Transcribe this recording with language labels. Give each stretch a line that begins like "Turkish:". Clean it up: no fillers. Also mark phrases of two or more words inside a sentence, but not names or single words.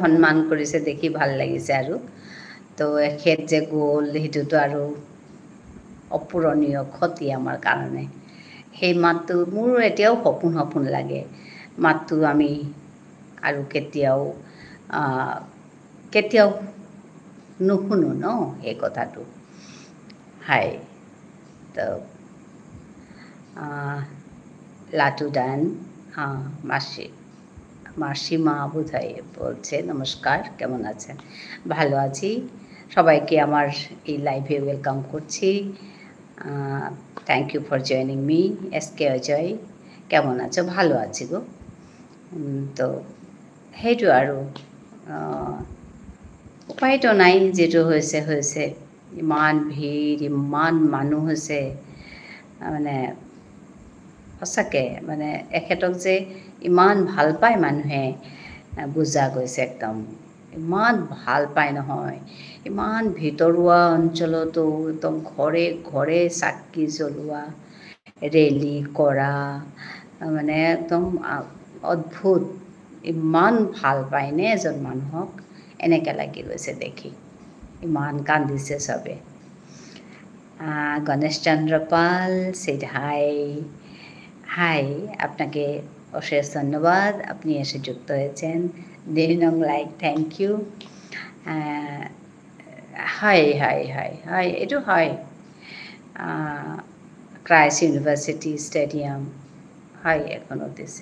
Assamese: সন্মান কৰিছে দেখি ভাল লাগিছে আৰু তো এখেত যে গ'ল সেইটোতো আৰু অপূৰণীয় ক্ষতি আমাৰ কাৰণে সেই মাতটো মোৰ এতিয়াও সপোন লাগে মাতটো আমি আৰু কেতিয়াও নুশুনো ন এই কথাটো।
Bangla: হয়, তো লাটুদান মাসি মাসিমা বোধহয় বলছে, নমস্কার, কেমন আছেন? ভালো আছি। সবাইকে আমার এই লাইভে ওয়েলকাম করছি।
English: thank you for joining me.
Bangla: এসকে অজয়, কেমন আছো? ভালো আছি গো।
Assamese: তো সেইটো আৰু উপায়তো নাই, যিটো হৈছে হৈছে। ইমান ভিৰ, ইমান মানুহ হৈছে, মানে সঁচাকৈ মানে এখেতক যে ইমান ভাল পায় মানুহে বুজা গৈছে একদম। ইমান ভাল পায় নহয়, ইমান ভিতৰুৱা অঞ্চলতো একদম ঘৰে ঘৰে চাকি জ্বলোৱা, ৰেলী কৰা, মানে একদম অদ্ভুত। ইমান ভাল পায়নে এজন মানুহক, এনেকৈ লাগি গৈছে দেখি। ইমান কান্দিছে চবে। গণেশ চন্দ্র পাল
English: said hi.
Bangla: হাই, আপনাকে অশেষ ধন্যবাদ, আপনি এসে যুক্ত হয়েছেন।
Assamese: 2 নং লাইক,
English: thank you.
Assamese: হয় হয় হয় হয়, এইটো হয়। ক্রাইস্ট ইউনিভার্সিটি স্টেডিয়াম হয়, এখনও দিছে।